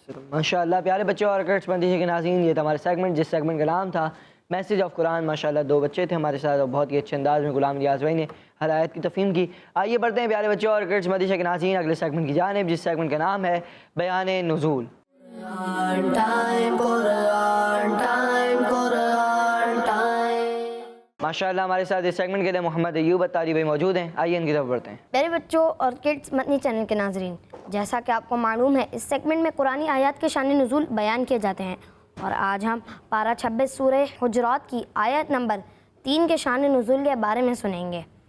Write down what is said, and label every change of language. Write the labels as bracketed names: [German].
[Urdu] ماشاءاللہ. پیارے بچوں اور کڈس مدنی کے ناظرین، یہ تھا ہمارا سیگمنٹ، جس سیگمنٹ کا نام تھا میسیج آف قرآن. ماشاءاللہ 2 بچے تھے ہمارے ساتھ، اور بہت ہی اچھے انداز میں غلام ریاض بھائی نے ہر آیت کی تفہیم کی. آئیے بڑھتے ہیں پیارے بچوں اور کڈس مدنی کے ناظرین اگلے سیگمنٹ کی جانب، جس سیگمنٹ کا نام ہے بیان نزول. [English] Quran time, Quran time, Quran time. [Urdu] ماشاءاللہ ہمارے ساتھ اس سیگمنٹ کے لیے محمد ایوب اتاری بھائی موجود ہیں. آئیے ان کی طرف بڑھتے ہیں. میرے بچوں اور کڈس مدنی چینل کے ناظرین، جیسا کہ آپ کو معلوم ہے، اس سیگمنٹ میں قرآنی آیات کے شان نزول بیان کیے جاتے ہیں، اور آج ہم پارہ 26 سورہ حجرات کی آیت نمبر 3 کے شان نزول کے بارے میں سنیں گے.